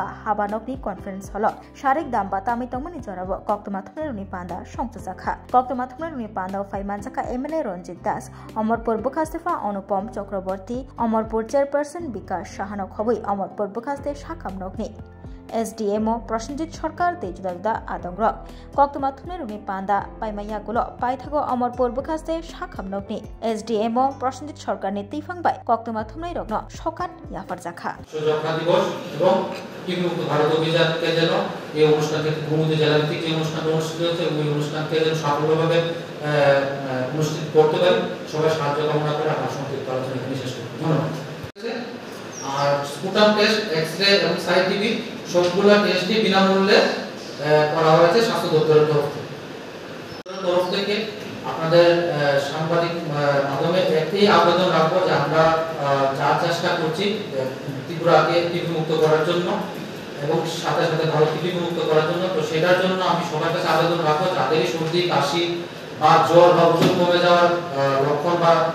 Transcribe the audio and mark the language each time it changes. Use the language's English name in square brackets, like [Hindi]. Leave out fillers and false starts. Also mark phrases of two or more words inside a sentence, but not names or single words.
[Kok Borok] हाबानकनि [English] conference hall [Kok Borok] शारिक दाम्बा तामि तंगमानि जराब कक्तमा थुनायरुनि पान्दा संसाजाखा कक्तमा थुनायरुनि पान्दा फाइमानजाखा एमएलए रंजित दास अमरपुर बुखास्तेफा अनुपम चक्रवर्ती अमरपुर चेयरपर्सन विकास शाहानक हबै अमरपुर बुखास्ते शाखामनकनि SDMO प्रसन्नजित सरकार ते जुदा जुदा आदंग्रक कक्तमा थुनायरुनि पान्दा पाइमायागुलो पाइथागो अमरपुर बुखास्ते शाखामनकनि SDMO प्रसन्नजित सरकारनि तैफांबाय कक्तमा थुनायरकनो सकात याफारजाखा [Bangla] জখা দিবস এবং টিভিমুক্ত ভারত অভিযানকে যেন এই অনুষ্ঠানকে ভূমিতে জেলাভিত্তিক যে অনুষ্ঠানটা অনুষ্ঠিত হচ্ছে ওই অনুষ্ঠানকে যেন সফলভাবে অনুষ্ঠিত করতে পারি সবাই সাহায্য কামনা করে আমার সংক্ষিপ্ত আলোচনা এখানে শেষ করব ধন্যবাদ আর [English] sputum test X-ray [Bangla] এবং সাই টিভি সবগুলা টেস্টই বিনামূল্যে করা হয়েছে স্বাস্থ্য দপ্তরের তরফ থেকে আপনাদের সাংবাদিক মাধ্যমে একটি আবেদন রাখবো যে আমরা যা চেষ্টা করছি ত্রিপুরাকে টিভি মুক্ত করার জন্য এবং সাথে সাথে ভারত টিভি মুক্ত করার জন্য তো সেটার জন্য আমি সবার কাছে আবেদন রাখবো যাদেরই সর্দি কাশি বা জ্বর বা ওজন কমে যাওয়ার লক্ষণ বা